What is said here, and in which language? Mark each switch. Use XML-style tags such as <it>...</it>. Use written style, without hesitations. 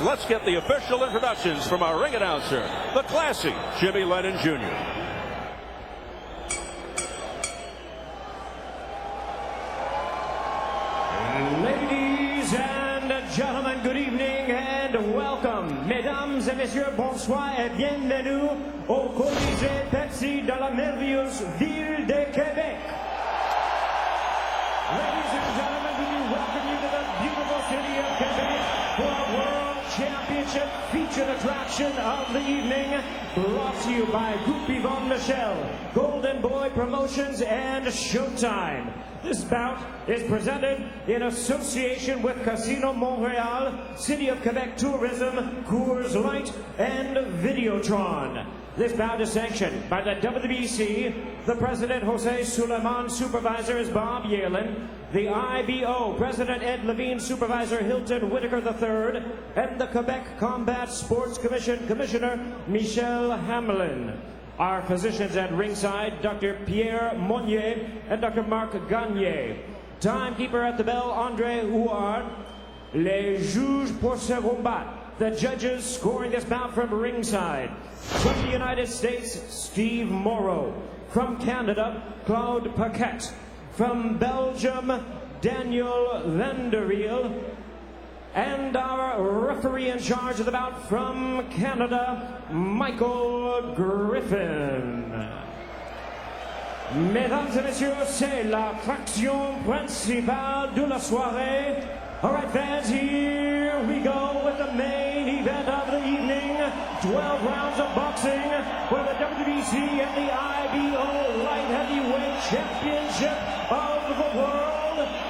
<en>Let's get the official introductions from our ring announcer, the classy Jimmy Lennon Jr. Ladies and gentlemen, good evening and welcome.</en> <fr>Mesdames et messieurs, bonsoir et bienvenue au Colisée Pepsi dans la merveilleuse ville de Québec.</fr> <en>Ladies and gentlemen, we welcome you to the beautiful city of Quebec for a World Championship featured attraction of the evening, brought to you by Groupe Yvonne Michel, Golden Boy Promotions, and Showtime. This bout is presented in association with Casino Montreal, City of Quebec Tourism, Coors Light, and Videotron. This bout is sanctioned by the WBC, the President Jose Suleiman, Supervisor is Bob Yalen, the IBO, President Ed Levine, Supervisor Hilton Whitaker III, and the Quebec Combat Sports Commission Commissioner Michel Hamelin. Our physicians at ringside, Dr. Pierre Monnier and Dr. Marc Gagné. Timekeeper at the bell, Andre Huard.</en> <fr>Les juges pour ce combat.</fr> <en>The judges scoring this bout from ringside. From the United States, Steve Morrow. From Canada, Claude Paquette. From Belgium, Daniel Vanderiel. And our referee in charge of the bout from Canada, Michael Griffin.</en> <fr>Mesdames et messieurs, c'est l'attraction principale de la soirée.</fr> <en>All right, fans, here we go with the main event of the evening. 12 rounds of boxing for the WBC and the IBO Light Heavyweight Championship of the world.</en>